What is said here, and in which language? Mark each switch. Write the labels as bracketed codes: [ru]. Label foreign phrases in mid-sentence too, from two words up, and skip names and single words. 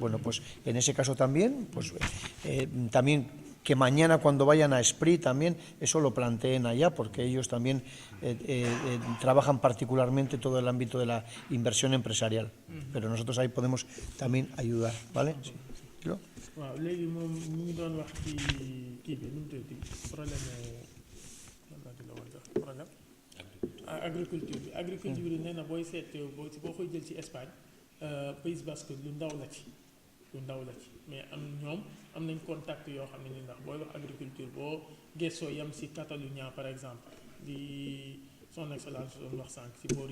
[es] Bueno, pues en ese caso también, pues también que mañana cuando vayan a Esprit también eso lo planteen allá, porque ellos también trabajan particularmente todo el ámbito de la inversión empresarial, pero nosotros ahí podemos también ayudar, ¿vale? Sí. [wo] waaw léegi moom ñu ngi doon wax ci kii bi nu mu tuddati problème agriculture bi nee na booy seet boo koy jël ci Espagne Pays Basque lu ndaw la ci mais ñoom am nañ contact yoo xam ne ni ndax booy wax agriculture boo gëstoo yam ci Catalunya [fr] par exemple [wo] di [fr] son excellence [wo] doon wax sànq ci boori